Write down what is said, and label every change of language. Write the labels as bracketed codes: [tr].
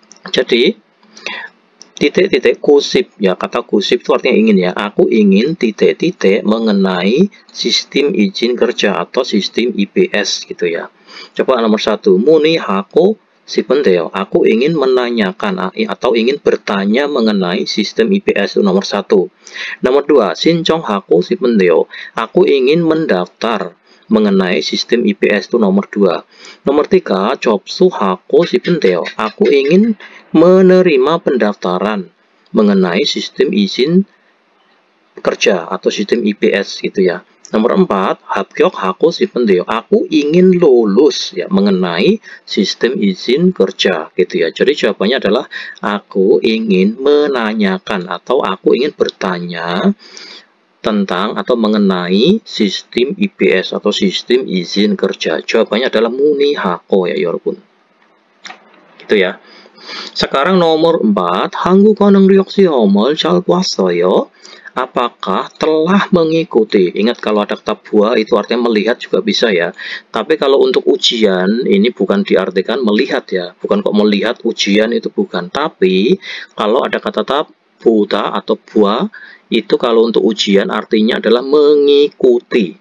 [id] Jadi titik-titik kusip ya, kata kusip itu artinya ingin ya. Aku ingin titik-titik mengenai sistem izin kerja atau sistem IPS gitu ya. Coba nomor 1, [ko] 문의하고 싶은데요. [id] Aku ingin menanyakan atau ingin bertanya mengenai sistem IPS itu nomor 1. Nomor 2, [ko] 신청하고 싶은데요. [id] Aku ingin mendaftar mengenai sistem IPS itu nomor 2. Nomor 3, [ko] 접수하고 싶은데요. [id] Aku ingin menerima pendaftaran mengenai sistem izin kerja atau sistem IPS gitu ya. Nomor 4, [ko] 합격하고 싶은데요. [id] Aku ingin lulus ya mengenai sistem izin kerja gitu ya. Jadi jawabannya adalah aku ingin menanyakan atau aku ingin bertanya tentang atau mengenai sistem IPS atau sistem izin kerja. Jawabannya adalah 문의하고 ya 여러분. Gitu ya. Sekarang nomor 4, [ko] 한국어 능력 시험을 잘 봤어요. [id] Apakah telah mengikuti? Ingat kalau ada kata buah itu artinya melihat juga bisa ya. Tapi kalau untuk ujian ini bukan diartikan melihat ya. Bukan kok melihat ujian itu bukan. Tapi kalau ada kata Buta atau bua itu kalau untuk ujian artinya adalah mengikuti.